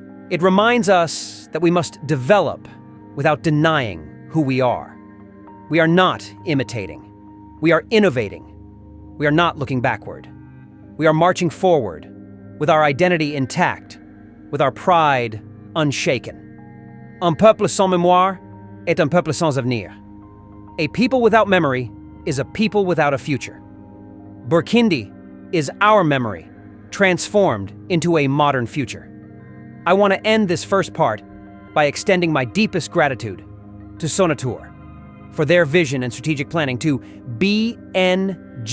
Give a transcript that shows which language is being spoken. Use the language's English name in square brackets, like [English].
[English] It reminds us that we must develop without denying who we are. We are not imitating. We are innovating. We are not looking backward. We are marching forward with our identity intact, with our pride unshaken. [French] Un peuple sans mémoire est un peuple sans avenir. [English] A people without memory is a people without a future. Burkindi is our memory, transformed into a modern future. I want to end this first part by extending my deepest gratitude to Sonatur for their vision and strategic planning, to BNGPB